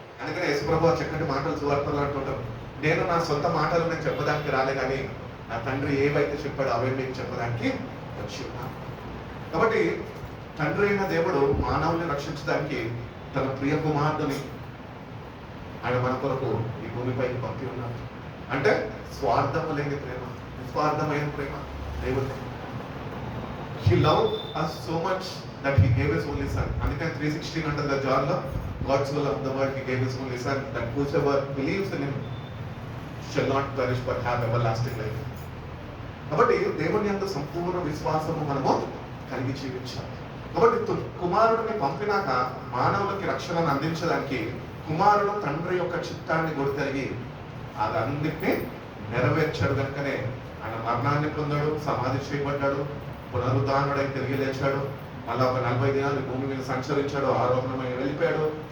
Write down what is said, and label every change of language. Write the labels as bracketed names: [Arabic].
[Telugu] అందుకని యేసుప్రభు చక్కటి మాటలు సువార్తలు అంటుంటాం, నేను నా సొంత మాటలు నేను చెప్పడానికి రాలే కానీ నా తండ్రి ఏవైతే చెప్పాడో అవే మీకు చెప్పడానికి వచ్చి ఉన్నాను. కాబట్టి తండ్రి అయిన దేవుడు మానవుల్ని రక్షించడానికి తన ప్రియ కుమారుడిని ఆయన మన కొరకు ఈ భూమిపైకి పంపి ఉన్నారు. అంటే స్వార్థము లేని ప్రేమ, నిస్వార్థమైన ప్రేమ దేవుడు. [English] He loved us so much that he gave his only son. [Telugu] అందుకని [English] 3:16 under the John లో God so loved the world he gave his only son that whosoever believes in him shall not perish but have everlasting life. [Telugu] కాబట్టి దేవుని యందు సంపూర్ణ విశ్వాసము మనము కలిగి జీవించాలి. కాబట్టి కుమారుడిని పంపినాక మానవులకి రక్షణను అందించడానికి కుమారుడు తండ్రి యొక్క చిత్తాన్ని గుర్తెరిగి అదన్నిటినీ నెరవేర్చాడు. కనుకనే ఆయన మరణాన్ని పొందాడు, సమాధి చేయబడ్డాడు, పునరుద్ధానుడై తిరిగి లేచాడు, మళ్ళీ ఒక 40 దినాలు భూమి మీద సంచరించాడు, ఆరోపణమై వెళ్ళిపోయాడు.